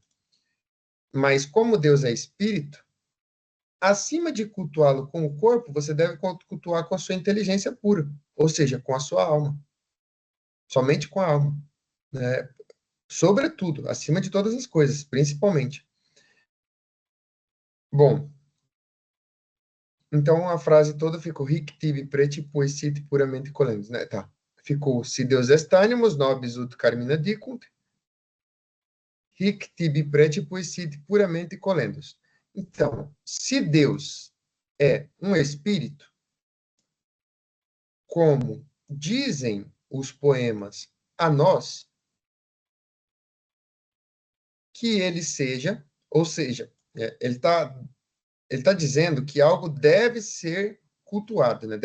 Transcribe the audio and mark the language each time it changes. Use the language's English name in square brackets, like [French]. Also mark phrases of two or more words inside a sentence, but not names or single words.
[Portuguese] Mas como Deus é espírito, acima de cultuá-lo com o corpo, você deve cultuar com a sua inteligência pura, ou seja, com a sua alma, somente com a alma, né? Sobretudo, acima de todas as coisas, principalmente. Bom, então a frase toda ficou [Latin] hic tibi preti poesit puramente colendus, [Portuguese] né? Tá. [Latin] Ficou se Deus est animus nobis ut carmina dicunt, hic tibi preti poesit puramente colendus. [Portuguese] Então, se Deus é um espírito, como dizem os poemas a nós, que ele seja, ou seja, ele tá dizendo que algo deve ser cultuado, né?